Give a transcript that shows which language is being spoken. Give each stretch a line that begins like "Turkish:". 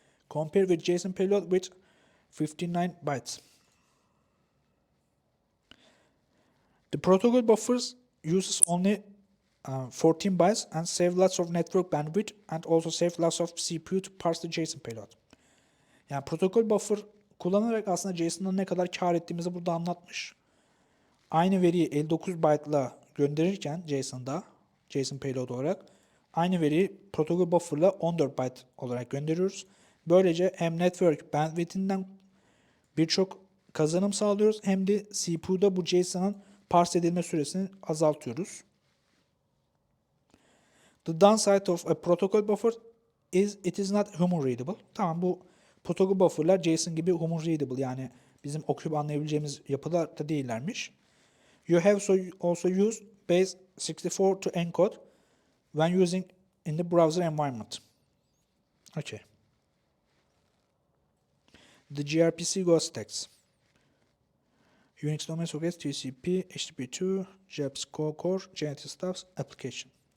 English: Compare with JSON payload with 59 bytes. The protocol buffers uses only 14 bytes and save lots of network bandwidth and also save lots of CPU to parse the JSON payload.
Turkish: Yani protokol buffer kullanarak aslında JSON'dan ne kadar kar ettiğimizi burada anlatmış. Aynı veriyi 59 byte'la gönderirken JSON payload olarak aynı veriyi protokol buffer'la 14 byte olarak gönderiyoruz. Böylece hem network bandwidth'inden birçok kazanım sağlıyoruz hem de CPU'da bu JSON'ın parse edilme süresini azaltıyoruz.
English: The downside of a protocol buffer is it is not human readable.
Turkish: Tamam, bu protokol buffer'lar JSON gibi
English: human readable,
Turkish: yani bizim okuyup anlayabileceğimiz yapıda da değillermiş.
English: You have also used base 64 to encode when using in the browser environment. Okay. The gRPC Go stacks. Unix domain sockets, TCP, HTTP2, gRPC core, generative stuffs, application.